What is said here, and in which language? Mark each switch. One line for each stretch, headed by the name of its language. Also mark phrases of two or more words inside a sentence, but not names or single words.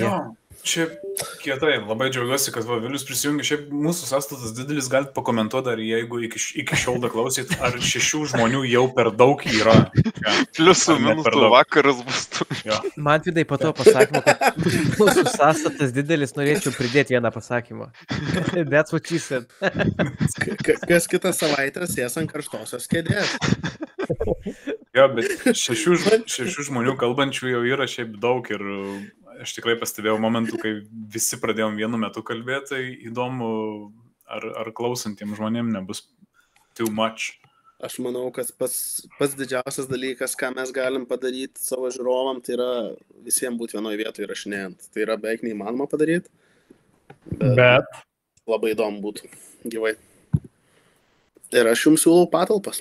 Lithuanian: Jo, šiaip kietai, labai džiaugiuosi, kad va, Vilius prisijungi. Šiaip mūsų sąstatas didelis, galite pakomentuoti, ar jeigu iki šiol da klausyt, ar 6 žmonių jau per daug yra. Ja. Pliusų Ar ne per minusų daug? vakaras bus. Jo. Man vidai po to pasakymo, kad mūsų sąstatas didelis, norėčiau pridėti vieną pasakymą.
English: That's what she said.
Lithuanian: Kas kitą savaitę sės ant karštosios kėdės. Jo, bet 6 žmonių kalbančių jau yra šiaip daug ir aš tikrai pastebėjau momentų, kai visi pradėjom vienu metu kalbėti, tai įdomu, ar klausantiems žmonėms nebus
English: too much.
Lithuanian: Aš manau, kad pats didžiausias dalykas, ką mes galim padaryti savo žiūrovam, tai yra visiems būti vienoje vietoje įrašinėjant. Tai yra beveik neįmanoma padaryti, bet labai įdomu būtų gyvai. Ir aš jums siūlau patalpas.